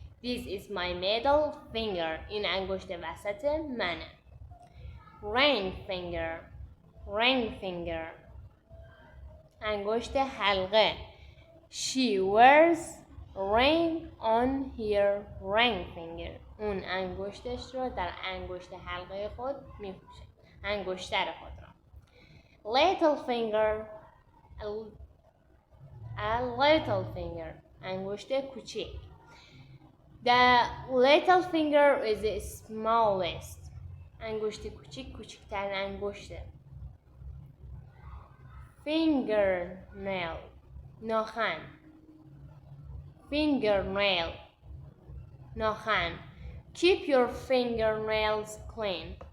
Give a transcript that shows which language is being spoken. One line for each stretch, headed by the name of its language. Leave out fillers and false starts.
English: This is my middle finger.
Persian: این انگشت وسط منه. Ring finger. Ring finger. انگشت حلقه.
English: She wears ring on her ring finger.
Persian: اون انگشتش رو در انگشت حلقه خود میپوشه. انگشتر خود را. Little finger.
English: A little finger.
Persian: انگشت کوچک.
English: The little finger is the smallest.
Persian: انگشت کوچک کوچکترین انگشته. Fingernail. ناخن. Fingernail. ناخن.
English: Keep your fingernails clean.